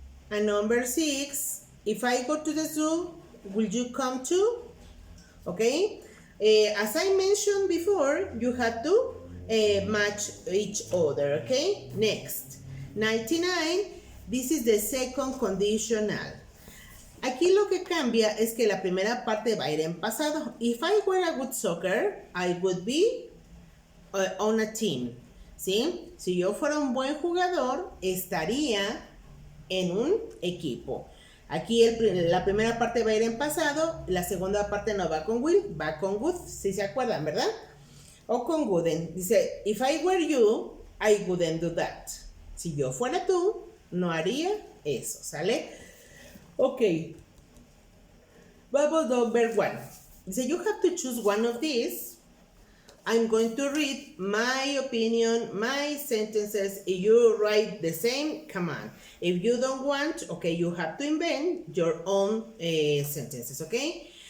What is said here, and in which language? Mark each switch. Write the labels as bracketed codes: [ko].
[en] And number 6, if I go to the zoo, will you come too? Okay? As I mentioned before, you have to match each other, okay? Next. 99, this is the second conditional. [es] Aquí lo que cambia es que la primera parte va a ir en pasado. [en] If I were a good soccer, I would be on a team. [es] ¿Sí? Si yo fuera un buen jugador, estaría en un equipo. Aquí la primera parte va a ir en pasado, la segunda parte no va con will, va con would, si se acuerdan, ¿verdad? O con wouldn't. [en] Dice, if I were you, I wouldn't do that. [es] Si yo fuera tú, no haría eso, ¿sale? Ok. Vamos [en] number 1. Dice, you have to choose one of these. I'm going to read my opinion, my sentences. If you write the same, come on. If you don't want, okay, you have to invent your own sentences, okay?